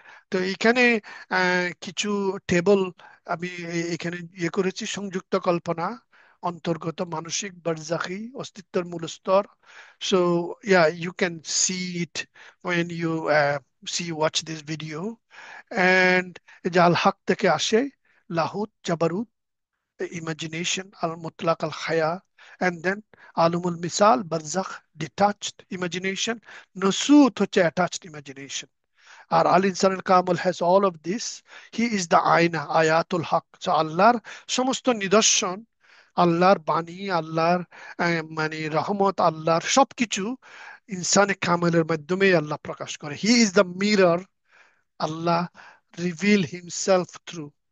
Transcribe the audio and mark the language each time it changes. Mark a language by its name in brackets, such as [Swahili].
[Bangla] তো এইখানে কিছু টেবল আমি এখানে ইয়ে করেছি: সংযুক্ত কল্পনা, অন্তর্গত মানসিক বারজাখি, অস্তিত্বের মূল স্তর। [English] So yeah, you can see it when you see watch this video. and যে আল হক থেকে আসে, লাহুত, জাবারুত, imagination, al mutlaq, al khaya, and then alumul misal, barzakh, detached imagination, [Bangla] নসুত হচ্ছে [English] attached imagination। আর আল ইনসানুল কামুল has all of this. He is the আয়না, আয়াতুল হক। [Bangla] So আল্লাহর সমস্ত নিদর্শন, আল্লাহর বাণী, আল্লাহর মানে রহমত, আল্লাহর সবকিছু ইনসানে কামেলের মাধ্যমে আল্লাহ প্রকাশ করে। [English] He is the mirror, Allah reveal himself through.